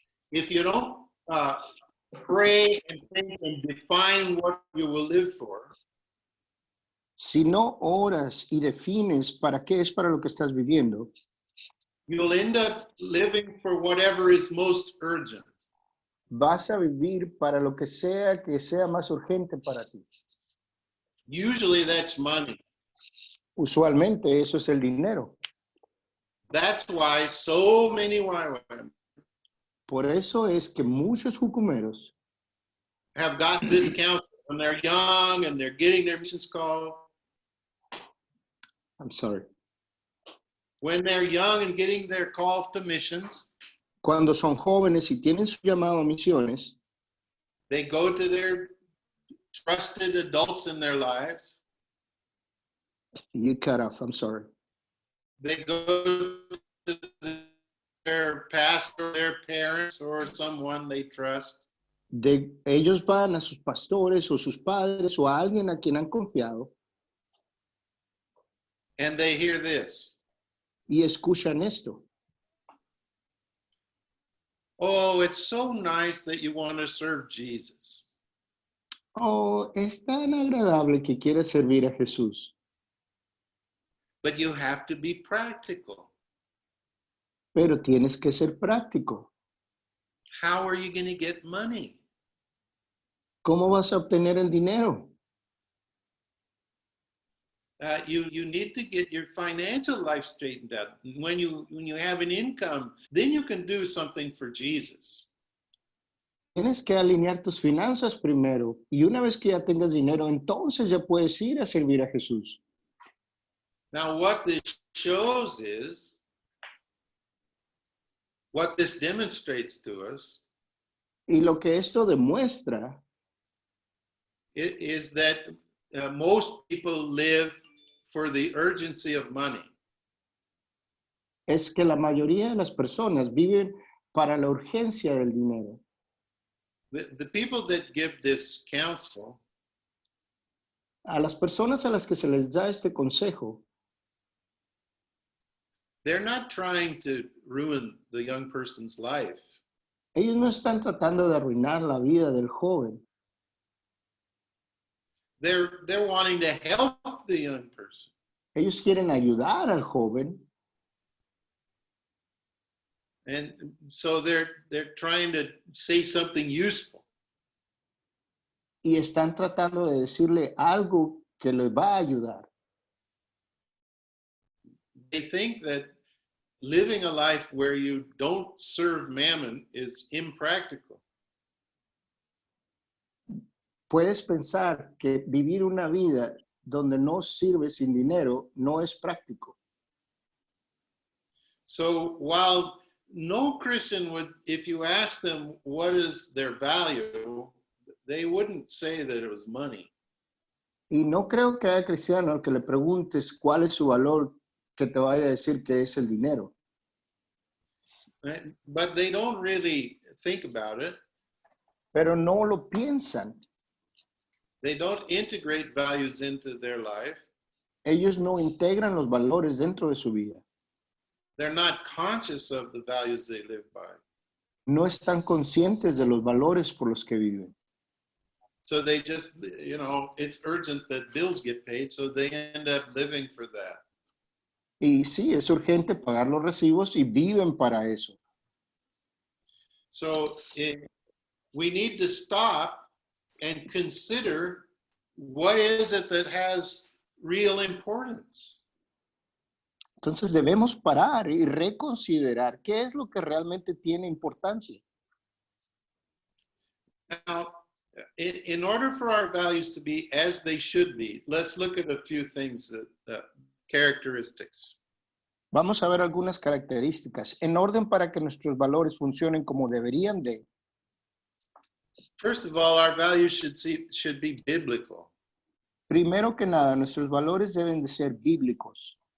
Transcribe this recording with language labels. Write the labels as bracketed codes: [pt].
[en] If you don't pray and think and define what you will live for, [es] Si no oras y defines para qué es para lo que estás viviendo, [en] you'll end up living for whatever is most urgent. [es] vas a vivir para lo que sea más urgente para ti. [en] Usually that's money. [es] Usualmente eso es el dinero. [en] That's why so many YWAM [es] Por eso es que muchos jucumeros [en] have got this counsel when they're young and they're getting their missions call. I'm sorry. When they're young and getting their call to missions, [es] Cuando son jóvenes y tienen su llamado a misiones, [en] they go to their trusted adults in their lives. you cut off, I'm sorry. They go to their pastor, their parents, or someone they trust. [es] Ellos van a sus pastores o sus padres o a alguien a quien han confiado [en] And they hear this. [es] y escuchan esto. [en] Oh, it's so nice that you want to serve Jesus. [es] Oh, es tan agradable que quieres servir a Jesús, [en] But you have to be practical. [es] pero tienes que ser práctico. [en] How are you going to get money? [es] ¿Cómo vas a obtener el dinero? [en] You need to get your financial life straightened out. When you have an income, then you can do something for Jesus. [es] Tienes que alinear tus finanzas primero y una vez que ya tengas dinero, entonces ya puedes ir a servir a Jesús. [en] Now, what this shows is, what this demonstrates to us [es] Y lo que esto demuestra [en] is that most people live for the urgency of money. [es] es que la mayoría de las personas viven para la urgencia del dinero. [en] The people that give this counsel [es] A las personas a las que se les da este consejo, [en] they're not trying to ruin the young person's life. [es] ellos no están tratando de arruinar la vida del joven. [en] They're wanting to help the young person. [es] Ellos quieren ayudar al joven [en] And so they're trying to say something useful. [es] y están tratando de decirle algo que le va a ayudar. [en] They think that living a life where you don't serve mammon is impractical. [es] Puedes pensar que vivir una vida donde no sirve sin dinero no es práctico. [en] So while no Christian would, if you ask them what is their value, they wouldn't say that it was money. [es] Y no creo que haya cristiano al que le preguntes cuál es su valor que te vaya a decir que es el dinero. [en] Right? But they don't really think about it. [es] Pero no lo piensan. [en] They don't integrate values into their life. [es] Ellos no integran los valores dentro de su vida. [en] They're not conscious of the values they live by. [es] No están conscientes de los valores por los que viven. [en] So they just, it's urgent that bills get paid, so they end up living for that. [es] Y sí, es urgente pagar los recibos y viven para eso. [en] So we need to stop and consider what is it that has real importance. [es] Entonces debemos parar y reconsiderar qué es lo que realmente tiene importancia. [en] Now, in order for our values to be as they should be, let's look at a few things characteristics. [es] Vamos a ver algunas características en orden para que nuestros valores funcionen como deberían de. [en] First of all, our values should be biblical. [es] Primero que nada, nuestros valores deben de ser bíblicos.